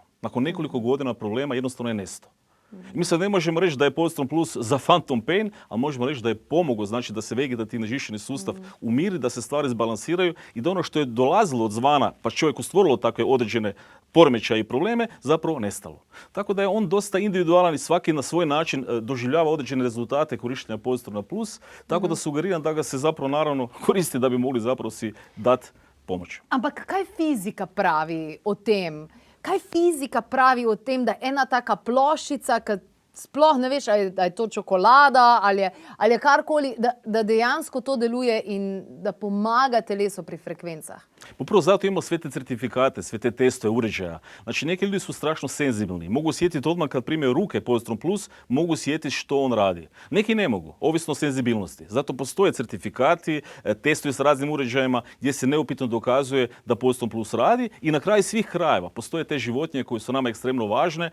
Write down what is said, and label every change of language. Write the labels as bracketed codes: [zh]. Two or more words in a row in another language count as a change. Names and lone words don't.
[hr] Nakon nekoliko godina problema jednostavno je nestao. Mi sad ne možemo reći da je Pozitron Plus za [en] phantom pain, [hr] a možemo reći da je pomogao, znači da se vegetativni živčani sustav umiri, da se stvari zbalansiraju i da ono što je dolazilo od zvana, pa čovjeku stvorilo takve određene poremećaje i probleme, zapravo nestalo. Tako da je on dosta individualan i svaki na svoj način doživljava određene rezultate korištenja Pozitrona Plus, tako da sugeriram da ga se zapravo naravno koristi da bi mogli zapravo si dati pomoć. [sl] Ampak kaj fizika pravi o tem? Kaj fizika pravi o tem, da ena taka ploščica, ki sploh ne veš, ali je to čokolada ali je karkoli, da dejansko to deluje in da pomaga telesu pri frekvencah? [hr] Upravo zato imamo sve te certifikate, sve te testove uređaja. Znači neki ljudi su strašno senzibilni. Mogu sjetiti odmah kad primaju ruke Pozitron Plus, mogu sjetiti što on radi. Neki ne mogu, ovisno o senzibilnosti. Zato postoje certifikati, testovi s raznim uređajima gdje se neupitno dokazuje da Pozitron Plus radi i na kraju svih krajeva postoje te životinje koje su nama ekstremno važne.